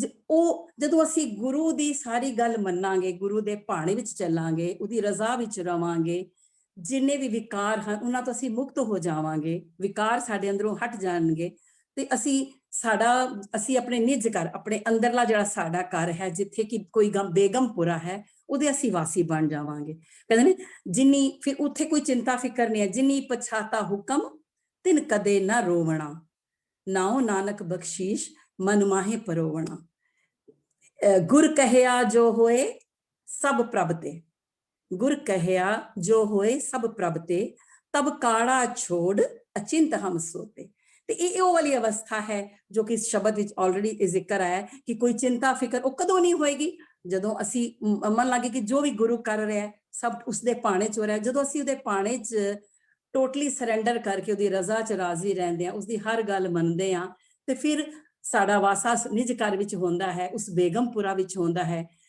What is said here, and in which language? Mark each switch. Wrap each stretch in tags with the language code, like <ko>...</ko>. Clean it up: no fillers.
<pa>ਉਹ ਜਦੋਂ ਅਸੀਂ ਗੁਰੂ ਦੀ ਸਾਰੀ ਗੱਲ ਮੰਨਾਂਗੇ, ਗੁਰੂ ਦੇ ਭਾਣੇ ਵਿੱਚ ਚੱਲਾਂਗੇ, ਉਹਦੀ ਰਜ਼ਾ ਵਿੱਚ ਰਵਾਂਗੇ, ਜਿੰਨੇ ਵੀ ਵਿਕਾਰ ਹਨ ਉਹਨਾਂ ਤੋਂ ਅਸੀਂ ਮੁਕਤ ਹੋ ਜਾਵਾਂਗੇ, ਵਿਕਾਰ ਸਾਡੇ ਅੰਦਰੋਂ ਹਟ ਜਾਣਗੇ, ਤੇ ਅਸੀਂ ਆਪਣੇ ਨਿਜ ਘਰ, ਆਪਣੇ ਅੰਦਰਲਾ ਜਿਹੜਾ ਸਾਡਾ ਘਰ ਹੈ, ਜਿੱਥੇ ਕਿ ਕੋਈ ਬੇਗਮਪੁਰਾ ਹੈ, ਉਹਦੇ ਅਸੀਂ ਵਾਸੀ ਬਣ ਜਾਵਾਂਗੇ। ਕਹਿੰਦੇ ਨੇ ਜਿੰਨੀ, ਫਿਰ ਉੱਥੇ ਕੋਈ ਚਿੰਤਾ ਫਿਕਰ ਨਹੀਂ ਹੈ। ਜਿੰਨੀ ਪਛਾਤਾ ਹੁਕਮ ਤਿਨ ਕਦੇ ਨਾ ਰੋਵਣਾ, ਨਾਉ ਨਾਨਕ ਬਖਸ਼ੀਸ਼ ਮਨ ਮਾਹੇ ਪਰੋਵਣਾ।</pa> <hi>गुर कहया जो होए सब प्रभ ते, गुर कहया जो होए सब प्रभ ते, तब काड़ा छोड़ अचिंत हम सोते।</hi> <pa>ਤੇ ਇਹ ਉਹ ਵਾਲੀ ਅਵਸਥਾ ਹੈ ਜੋ ਕਿ ਇਸ ਸ਼ਬਦ ਵਿੱਚ ਆਲਰੇਡੀ ਜ਼ਿਕਰ ਆਇਆ ਕਿ ਕੋਈ ਚਿੰਤਾ ਫਿਕਰ ਉਹ ਕਦੋਂ ਨਹੀਂ ਹੋਏਗੀ, ਜਦੋਂ ਅਸੀਂ ਮੰਨ ਲਾਂਗੇ ਕਿ ਜੋ ਵੀ ਗੁਰੂ ਕਰ ਰਿਹਾ ਹੈ ਸਭ ਉਸਦੇ ਪਾਣੇ ਚ ਹੋ ਰਿਹਾ। ਜਦੋਂ ਅਸੀਂ ਉਹਦੇ ਪਾਣੇ ਚ ਟੋਟਲੀ ਸਰੈਂਡਰ ਕਰਕੇ ਉਹਦੀ ਰਜ਼ਾ ਚ ਰਾਜ਼ੀ ਰਹਿੰਦੇ ਆ, ਉਸਦੀ ਹਰ ਗੱਲ ਮੰਨਦੇ ਆ, ਤੇ ਫਿਰ ਸਾਡਾ ਵਾਸਾ ਨਿਜ ਘਰ ਵਿੱਚ ਹੁੰਦਾ ਹੈ, ਉਸ ਬੇਗਮਪੁਰਾ ਵਿੱਚ ਹੁੰਦਾ ਹੈ।</pa>